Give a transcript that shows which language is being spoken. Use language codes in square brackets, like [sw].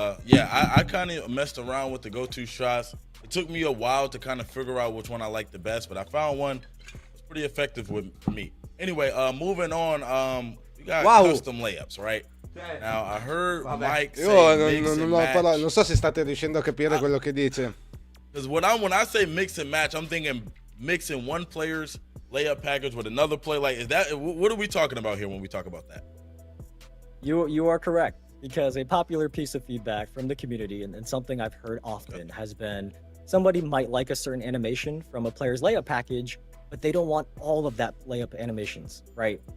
[en] Yeah, I kind of messed around with the go-to shots. It took me a while to kind of figure out which one I liked the best, but I found one that's pretty effective for me. Anyway, moving on. We got custom layups, right? Now I heard Mike say mix and match. [it] Non so se state riuscendo a capire quello che dice. [en] Because when I say mix and match, I'm thinking mixing one player's layup package with another player. Like, is that what are we talking about here when we talk about that? You are correct, because a popular piece of feedback from the community and something I've heard often has been somebody might like a certain animation from a player's layup package, but they don't want all of that layup animations, right?